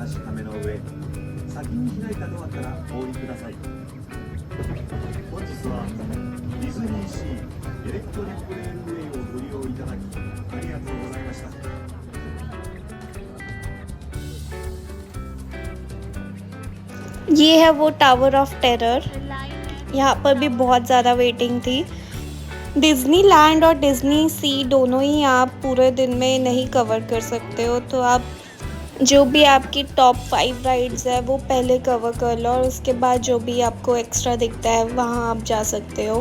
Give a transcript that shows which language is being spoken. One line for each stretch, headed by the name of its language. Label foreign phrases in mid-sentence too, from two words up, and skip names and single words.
Japanese: 固めの上、先に開いたドアからお降りください。本日はディズニーシーエレクトリックレールウェイをご利用いただきありがとうございました。
Hindi: ये है वो टावर ऑफ टेरर। यहाँ पर भी बहुत ज़्यादा वेटिंग थी। डिज़्नी लैंड और डिज़्नी सी दोनों ही आप पूरे दिन में नहीं कवर कर सकते हो, तो आप जो भी आपकी
English: top 5 rides
Hindi: है वो पहले कवर कर लो और उसके बाद जो भी आपको एक्स्ट्रा दिखता है वहाँ आप जा सकते हो।